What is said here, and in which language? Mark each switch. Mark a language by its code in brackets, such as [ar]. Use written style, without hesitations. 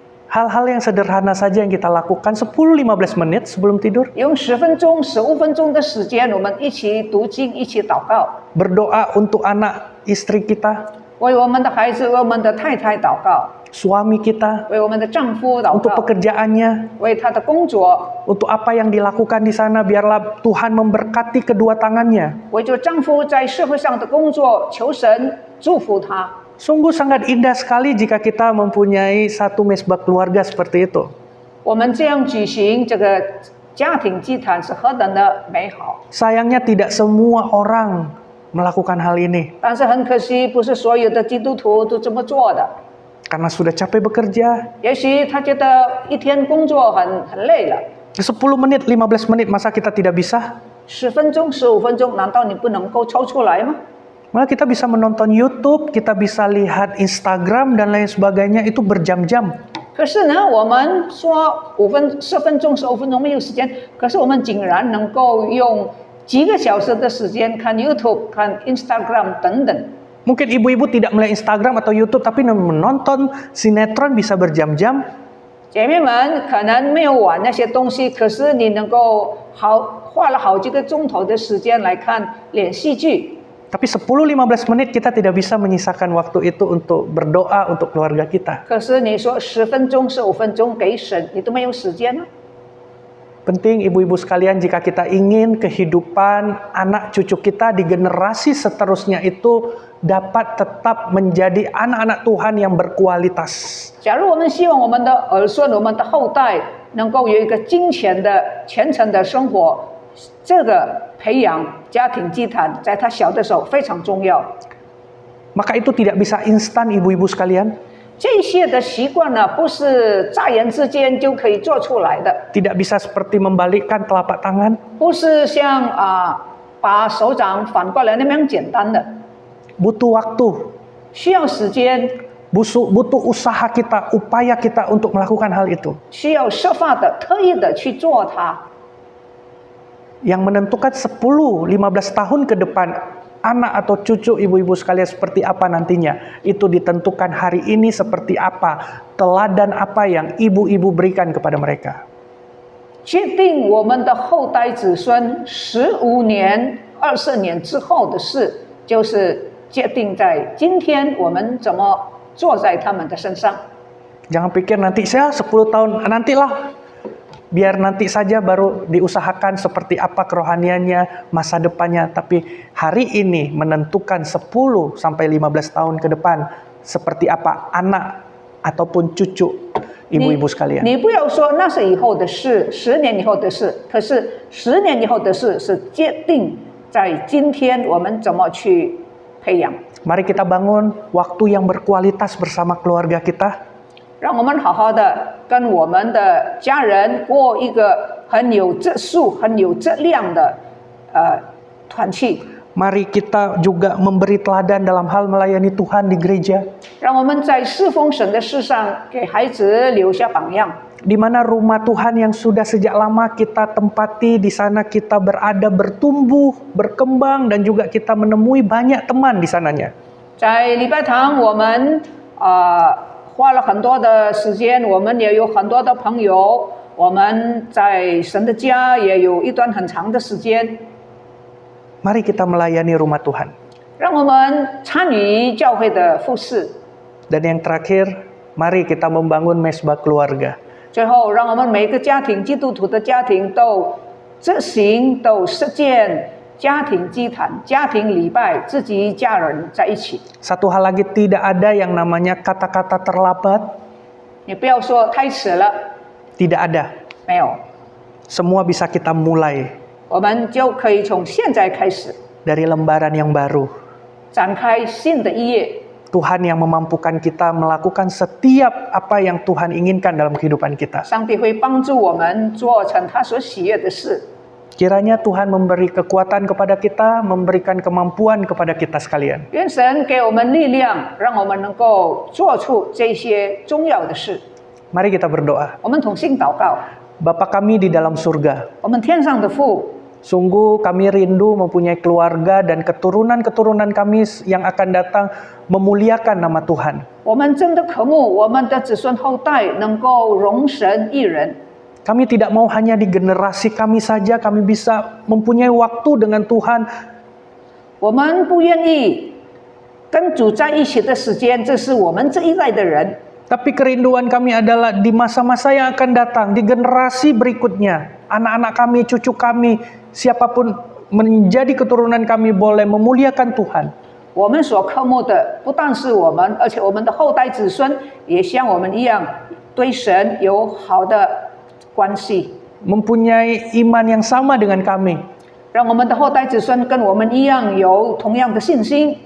[id] Hal-hal yang sederhana saja yang kita lakukan 10-15 menit sebelum tidur. [zh] 用10分钟、15分钟的时间，我们一起读经，一起祷告， [id] Berdoa untuk anak istri kita, [zh] 为我们的孩子、为我们的太太祷告， [id] suami kita, [zh] 为我们的丈夫祷 [id] untuk [zh] 告， [id] pekerjaannya, [zh] 为他的工作， [id] untuk apa yang dilakukan di sana, biarlah Tuhan memberkati kedua tangannya. [zh] 为着丈夫在社会上的工作，求神祝福他。 [id] Sungguh sangat indah sekali jika kita mempunyai satu mesbah keluarga seperti itu. [zh] 我们这样举行这个家庭祭坛是何等的美好！ [id] Sayangnya tidak semua orang melakukan hal ini. [zh] 但是很可惜，不是所有的基督徒都这么做的。 [id] Karena sudah capek bekerja, [zh] 也许他觉得一天工作很累了， [id] 10 menit, 15 menit, masa kita tidak bisa? [zh] 10分钟、15分钟，难道你不能够抽出来吗？ [id] Malah kita bisa menonton YouTube, kita bisa lihat Instagram dan lain sebagainya itu berjam-jam. [zh] 可是呢，我们说10分钟、15分钟没有时间，可是我们竟然能够用几个小时的时间看 YouTube、看 Instagram 等等。 [id] Mungkin ibu-ibu tidak melihat Instagram atau YouTube, tapi menonton sinetron bisa berjam-jam. [zh] 姐妹们可能没有玩那些东西，可是你能够花了好几个钟头的时间来看连续剧。 [id] Tapi 10-15 menit kita tidak bisa menyisakan waktu itu untuk berdoa untuk keluarga kita. [zh] 可是你说10分钟、15分钟给神，你都没有时间呢？ [id] Penting ibu-ibu sekalian jika kita ingin kehidupan anak cucu kita di generasi seterusnya itu dapat tetap menjadi anak-anak Tuhan yang berkualitas. [zh] 假如我们希望我们的儿孙、我们的后代能够有一个金钱的虔诚的生活，这个培养家庭祭坛在他小的时候非常重要。 [id] Maka itu tidak bisa instan ibu-ibu sekalian. [zh] 这些的习惯呢，不是乍言之间就可以做出来的， [id] Tidak bisa seperti membalikkan telapak tangan. [zh] 不是像把手掌反过来那么样简单的， [id] Butuh waktu. [zh] 需要时间， [id] Butuh usaha kita, upaya kita untuk melakukan hal itu. [zh] 需要设法的、特意的去做它。 [id] Yang menentukan 10-15 tahun ke depan anak atau cucu ibu-ibu sekalian seperti apa nantinya. Itu ditentukan hari ini seperti apa, teladan apa yang ibu-ibu berikan kepada mereka. [zh] 决定我们的后代子孙15年、20年之后的事，就是决定在今天我们怎么做在他们的身上。 [id] Jangan pikir nanti saya 10 tahun, nantilah. Biar nanti saja baru diusahakan seperti apa kerohaniannya, masa depannya. Tapi hari ini menentukan 10-15 tahun ke depan seperti apa anak ataupun cucu ibu-ibu sekalian. [zh] 你不要说那是以后的事，10年以后的事，可是10年以后的事是决定在今天我们怎么去培养。 [id] Mari kita bangun waktu yang berkualitas bersama keluarga kita. [zh] 让我们好好的跟我们的家人过一个很有质素、很有质量的团契。 [id] Mari kita juga memberi teladan dalam hal melayani Tuhan di gereja. [zh] 让我们在侍奉神的事上给孩子留下榜样。 [id] Di mana rumah Tuhan yang sudah sejak lama kita tempati, di sana kita berada, bertumbuh, berkembang, dan juga kita menemui banyak teman di sananya. [zh] 在礼拜堂，我们花了很多的时间，我们也有很多的朋友。我们在神的家也有一段很长的时间。 [id] Mari kita melayani rumah Tuhan. [zh] 让我们参与教会的服事。 [id] Dan yang terakhir, mari kita membangun mesbah keluarga. [zh] 最后，让我们每个家庭，基督徒的家庭都执行、都实践家庭祭坛、家庭礼拜，自己一家人在一起。 [id] Satu hal lagi, tidak ada yang namanya kata-kata terlambat. [zh] 你不要说太迟了， [id] Tidak ada. [zh] 没有， [id] Semua bisa kita mulai [zh] 我们就可以从现在开始 [id] dari lembaran yang baru. [zh] 展开新的一页。 [id] Tuhan yang memampukan kita melakukan setiap apa yang Tuhan inginkan dalam kehidupan kita. [zh] 上帝会帮助我们做成他所喜悦的事。 [id] Kiranya Tuhan memberi kekuatan kepada kita, memberikan kemampuan kepada kita sekalian. [zh] 愿神给我们力量，让我们能够做出这些重要的事。 [id] Mari kita berdoa. [zh] 我们同心祷告， [id] Bapa kami di dalam surga, [zh] 我们天上的父， [id] sungguh kami rindu mempunyai keluarga dan keturunan-keturunan kami yang akan datang memuliakan nama Tuhan. [zh] 我们真的渴慕我们的子孙后代能够容神一人。 [id] Kami tidak mau hanya di generasi kami saja kami bisa mempunyai waktu dengan Tuhan. [zh] 我们不愿意跟主在一起的时间，这是我们这一代的人。 [id] Tapi kerinduan kami adalah di masa-masa yang akan datang, di generasi berikutnya, anak-anak kami, cucu kami, siapapun menjadi keturunan kami boleh memuliakan Tuhan. [zh] 我们所渴慕的不但是我们，而且我们的后代子孙也像我们一样，对神有好的关系。 [id] Mempunyai iman yang sama dengan kami. [zh] 让我们的后代子孙跟我们一样有同样的信心，